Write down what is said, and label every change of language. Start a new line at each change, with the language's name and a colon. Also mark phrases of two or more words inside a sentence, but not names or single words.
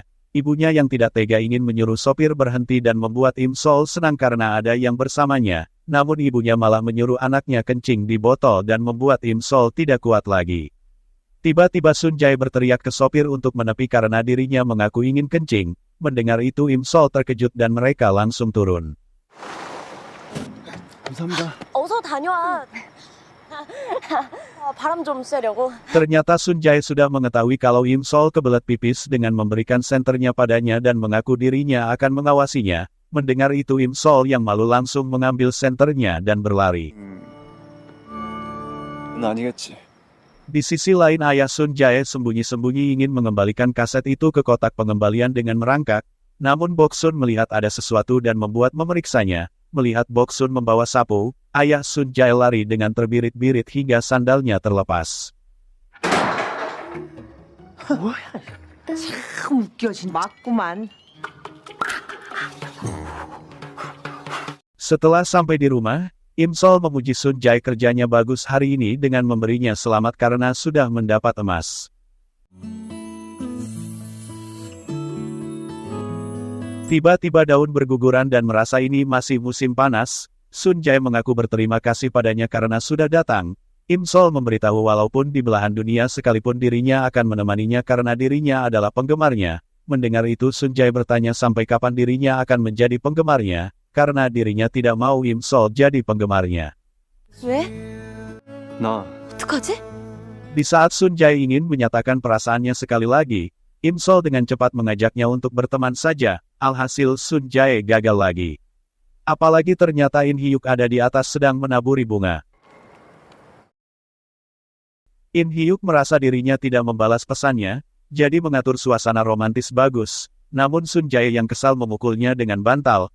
Indonesian: Ibunya yang tidak tega ingin menyuruh sopir berhenti dan membuat Im Sol senang karena ada yang bersamanya. Namun ibunya malah menyuruh anaknya kencing di botol dan membuat Im Sol tidak kuat lagi. Tiba-tiba Sun Jae berteriak ke sopir untuk menepi karena dirinya mengaku ingin kencing. Mendengar itu Im Sol terkejut dan mereka langsung turun.
Korean: 감사합니다. 어서 다녀와. 바람 좀 쐬려고.
Indonesian: Ternyata Sun Jae sudah mengetahui kalau Im Sol kebelet pipis dengan memberikan senternya padanya dan mengaku dirinya akan mengawasinya. Mendengar itu Im Sol yang malu langsung mengambil senternya dan berlari.
Korean: 나 아니겠지.
Indonesian: Di sisi lain ayah Sun Jae sembunyi-sembunyi ingin mengembalikan kaset itu ke kotak pengembalian dengan merangkak, namun Boksun melihat ada sesuatu dan membuat memeriksanya. Melihat Boksun membawa sapu, ayah Sun Jae lari dengan terbirit-birit hingga sandalnya terlepas.
Korean: 참 웃겨진 맞구만.
Indonesian: Setelah sampai di rumah, Im Sol memuji Sun Jae kerjanya bagus hari ini dengan memberinya selamat karena sudah mendapat emas. Tiba-tiba daun berguguran dan merasa ini masih musim panas, Sun Jae mengaku berterima kasih padanya karena sudah datang. Im Sol memberitahu walaupun di belahan dunia sekalipun dirinya akan menemaninya karena dirinya adalah penggemarnya. Mendengar itu Sun Jae bertanya sampai kapan dirinya akan menjadi penggemarnya, karena dirinya tidak mau Im Sol jadi penggemarnya.
Korean: 왜? 나 어떡하지?
Indonesian: Di saat Sun Jae ingin menyatakan perasaannya sekali lagi, Im Sol dengan cepat mengajaknya untuk berteman saja, alhasil Sun Jae gagal lagi. Apalagi ternyata In Hyuk ada di atas sedang menaburi bunga. In Hyuk merasa dirinya tidak membalas pesannya, jadi mengatur suasana romantis bagus, namun Sun Jae yang kesal memukulnya dengan bantal.